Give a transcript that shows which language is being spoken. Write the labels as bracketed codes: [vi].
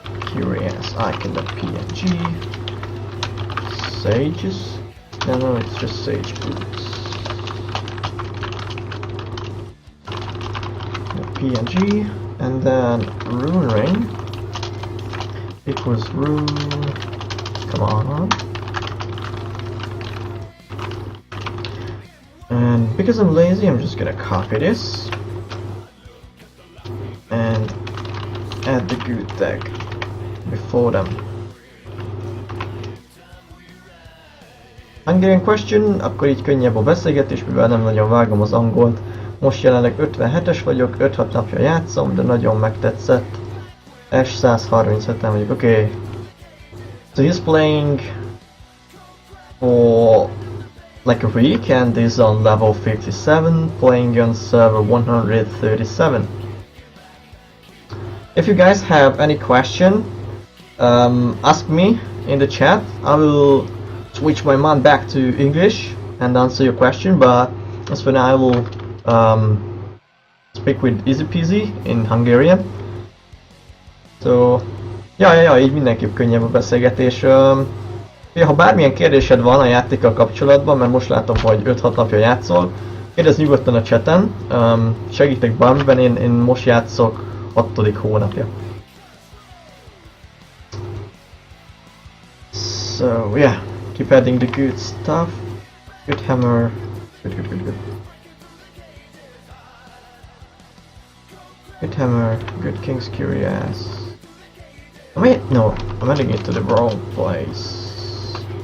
[en] Curious icon.png, Sages, no, it's just Sage Boots, png, and then Rune Ring equals rune, come on. And because I'm lazy, I'm just gonna copy this and add the good tag before them. Hungarian question, [hu] akkor így könnyebb a beszélgetés, mivel nem nagyon vágom az angolt. Most jelenleg 57-es vagyok, 5-6 napja játszom, de nagyon megtetszett. S137-en vagyok, okay. [en] So he's playing for like a week and is on level 57, playing on server 137. If you guys have any question, ask me in the chat. I will switch my mind back to English and answer your question, but as for now I will speak with easy peasy in Hungarian. [hu] So, ja, így mindenképp könnyebb a beszélgetés. Ha bármilyen kérdésed van a játékkal kapcsolatban, mert most látom, hogy 5-6 napja játszol, kérdezz nyugodtan a chaten, segítek bármiben, én most játszok 6. hónapja. [en] So yeah, keep adding the good stuff, good hammer, good. Good hammer, good King's Curious. No, I'm adding it to the wrong place.